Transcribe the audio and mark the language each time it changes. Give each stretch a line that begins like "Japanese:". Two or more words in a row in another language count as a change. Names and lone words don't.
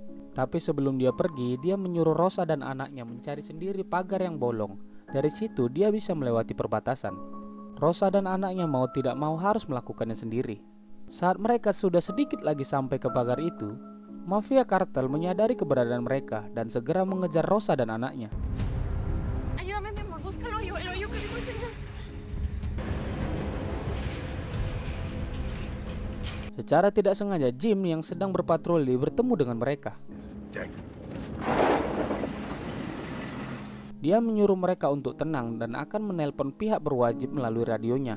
Indonesian: Tapi sebelum dia pergi, dia menyuruh Rosa dan anaknya mencari sendiri pagar yang bolong. Dari situ dia bisa melewati perbatasan. Rosa dan anaknya mau tidak mau harus melakukannya sendiri. Saat mereka sudah sedikit lagi sampai ke pagar itu, mafia kartel menyadari keberadaan mereka dan segera mengejar Rosa dan anaknya.
Spanish: Ayúdame, mi amor, busca el hoyo que vimos allá.
Indonesian: Secara tidak sengaja, Jim yang sedang berpatroli bertemu dengan mereka. Dia menyuruh mereka untuk tenang dan akan menelpon pihak berwajib melalui radionya.